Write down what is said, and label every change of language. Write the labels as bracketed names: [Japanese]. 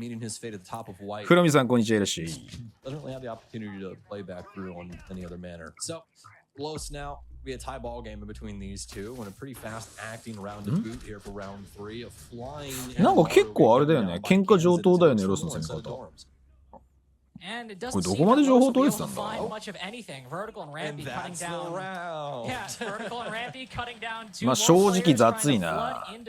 [Japanese] フロミさん、こんにちは、いらっしゃい。 [English] Close now. We had a tie ball game in between these two and a pretty fast acting round to boot here for round 3 of flying. [Japanese] なんか結構あれだよね。喧嘩上等だよね、ロスの攻め方。これどこまで情報取れてたんだ？まあ正直雑いな。